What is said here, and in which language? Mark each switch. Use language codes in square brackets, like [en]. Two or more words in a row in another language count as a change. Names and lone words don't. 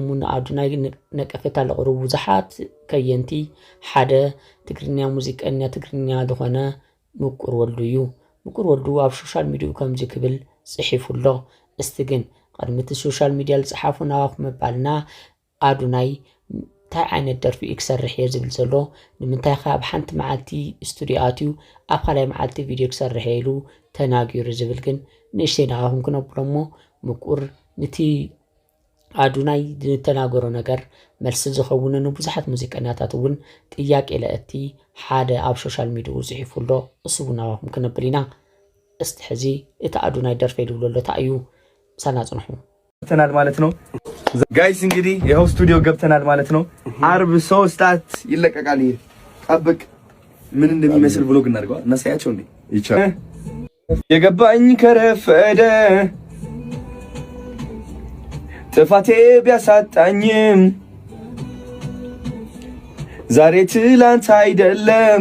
[ti] ደሞ ንኣዱናይ ነቀፈታ ለቕርቡ ብዙሓት ከየንቲ ሓደ ትግርኛ ሙዚቀኛ ትግርኛ ዝኾነ ምቁር ወልዱ እዩ። ምቁር ወልዱ ኣብ [en] social media [ti] ከምዚ ክብል ጽሒፉሎ እስቲ ግን ቅድሚቲ [en] social media [ti] ዝጽሓፉ ናባኹም መባልና ኣዱናይ እንታይ ዓይነት ደርፊ ክሰርሕ እየ ዝብል ዘሎ ንምንታይ ኣብ ሓንቲ መዓልቲ ስቱዲዮ ኣትዩ ኣብ ካልኣይ መዓልቲ ቪድዮ ክሰርሕ ኢሉ ተናጊሩ ዝብል ግን ንእሽተይ ንኻኹም ክነብሎሞ ምቁር ነቲ ኣዱናይ ዝተናገሮ ነገር መልሲ ዝኸውን ንብዙሓት ሙዚቀኛታት እውን ጥያቄ ለእቲ ሓደ ኣብ [en] social media [ti] ጽሒፉሎ እሱ እውን ናባኹም ክነብል ኢና። እስቲ ሕዚ እቲ ኣዱናይ ደርፊ ይብሎ እንታይ እዩ ምሳና ጽንሑ [am] ገብተናል ማለት ነው ጋይስ። እንግዲህ ይኸው ስቱዲዮ ገብተናል ማለት ነው። አርብ 3 ሰዓት ይለቀቃል። ጠብቅ ምን እንደሚመስል ብሎግ እናድርገዋል። እናሳያቸው እንዴ ይቻላል። የገባኝ ከረፈደ ጥፋቴ ቢያሳጣኝም ዛሬ ትላንት አይደለም።